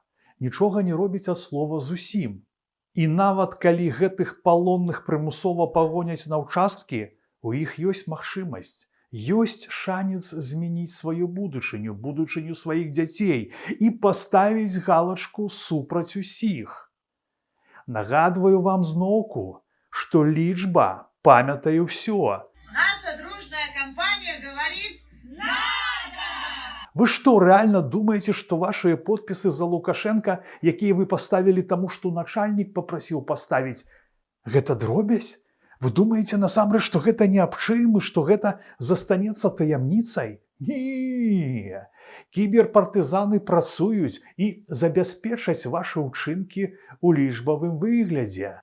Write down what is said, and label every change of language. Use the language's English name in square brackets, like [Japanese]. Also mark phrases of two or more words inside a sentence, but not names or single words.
[Belarusian] Нічога не робіць ад слова зусім. І нават калі гэтых палонных прымусова пагоняць на ўчасткі, у іх ёсць магчымасць, ёсць шанец змяніць сваю будучыню, будучыню сваіх дзяцей і паставіць галачку супраць усіх. Нагадваю вам зноўку, што лічба памятае ўсё. [Russian] Наша дружная компания говорит «Надо!». [Belarusian] Вы што, рэальна думаеце, што вашыя подпісы за Лукашенка, якія вы паставілі таму, што начальнік папрасіў паставіць, гэта дробязь? Вы думаеце насамрэч, што гэта не аб чым і што гэта застанецца таямніцай? Не! Кіберпартызаны працуюць і забяспечаць вашы ўчынкі ў лічбавым выглядзе.